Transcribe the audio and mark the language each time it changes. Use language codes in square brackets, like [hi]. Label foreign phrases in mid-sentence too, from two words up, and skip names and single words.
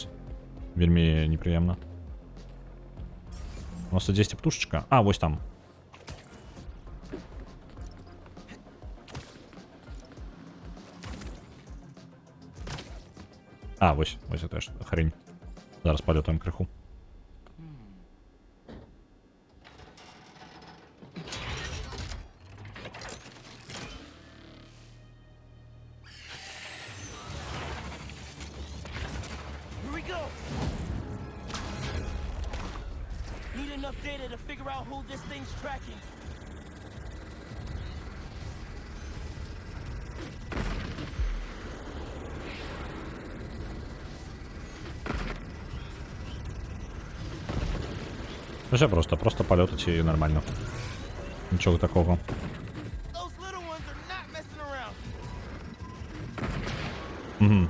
[be] Вельмі непрыемна. У нас тут 10 птушечка. А, вось там. [ru] А, вось это ж хрень. Зараз полетаем крыху. [en] Data to figure out who this thing's tracking. [ru] Все просто полетать и нормально. Ничего такого. Угу.